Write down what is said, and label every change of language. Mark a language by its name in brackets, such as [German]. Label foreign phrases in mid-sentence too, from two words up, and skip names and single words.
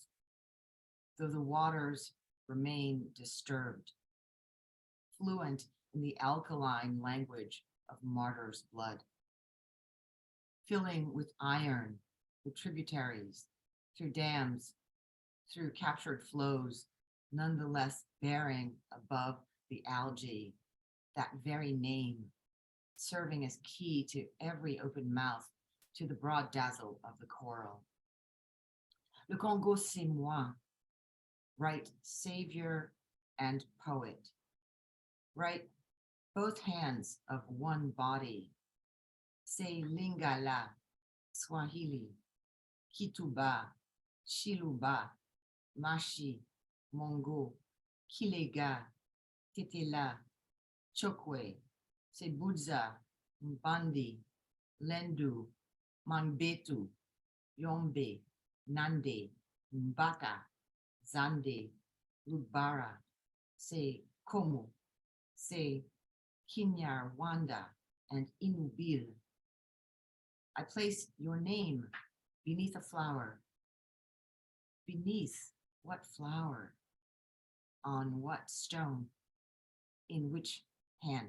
[English] Though the waters remain disturbed, fluent in the alkaline language of martyrs' blood, filling with iron the tributaries, through dams, through captured flows, nonetheless bearing above the algae that very name, serving as key to every open mouth, to the broad dazzle of the coral. [French] Le Congo, c'est moi, [English] right savior and poet, right both hands of one body, [French] c'est Lingala, Swahili, Kituba, Chiluba, Mashi, Mongo, Kilega, Tetela, Chokwe, Sebudza, Mbandi, Lendu, Mangbetu, Yombe, Nande, Mbaka, Zande, Lubara, Se Komo, Se Kinyarwanda, [English] and Inubil. I place your name beneath a flower. Beneath what flower? On what stone? In which hand?